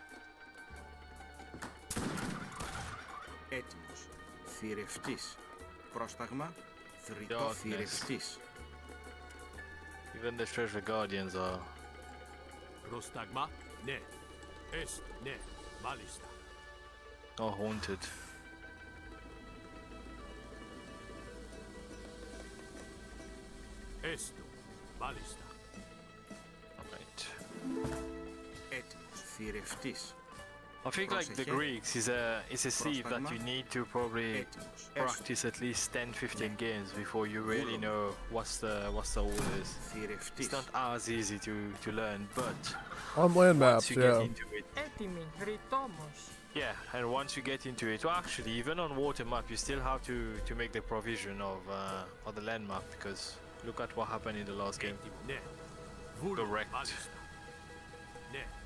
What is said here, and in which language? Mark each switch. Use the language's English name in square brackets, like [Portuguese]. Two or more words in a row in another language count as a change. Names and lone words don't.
[Greek] Έτοιμος. Θηρευτής. Πρόσταγμα. Θρητό [English] Darkness. [Greek] θηρευτής. [English] Even the Treasure Guardians are. [Greek] Πρόσταγμα. Ναι. Έστω. Ναι. Μάλιστα. [English] Are haunted. [Greek] Έστω. Μάλιστα. [English] Right. [Greek] Έτοιμος. Θηρευτής. [English] I think like the [Greek] Πρόσεχε. [English] Greeks is a sleeve that you need to probably [Greek] Έτοιμος. Έστω. [English] practice at least 10-15 games before you really know what's the orders. [Greek] Θηρευτής. [English] It's not as easy to learn, but On land once maps, you get yeah. into it, [Greek] Έτοιμη. Ρητόμος. [English] yeah, and once you get into it, well, actually, even on water map, you still have to make the provision of the land map, because look at what happened in the last game. [Greek] Έτοιμο. Ναι. Βούλομαι. [English] Correct. [Greek] Μάλιστα. Ναι.